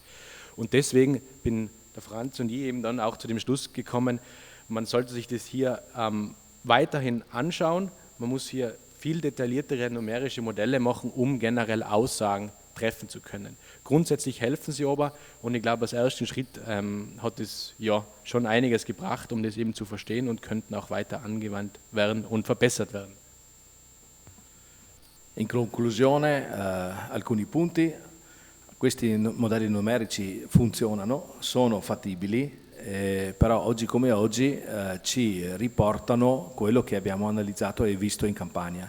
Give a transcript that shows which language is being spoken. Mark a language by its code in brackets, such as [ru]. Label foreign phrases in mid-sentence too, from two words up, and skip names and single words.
[de] Und deswegen bin der Franz und ich eben dann auch zu dem Schluss gekommen, man sollte sich das hier weiterhin anschauen, man muss hier viel detailliertere numerische Modelle machen, um generell Aussagen treffen zu können. Grundsätzlich helfen sie aber und ich glaube, als ersten Schritt hat es ja schon einiges gebracht, um das eben zu verstehen und könnten auch weiter angewandt werden und verbessert werden. [it] In conclusione, alcuni punti. Questi modelli numerici funzionano, sono fattibili, però oggi come oggi ci riportano quello che abbiamo analizzato e visto in campagna.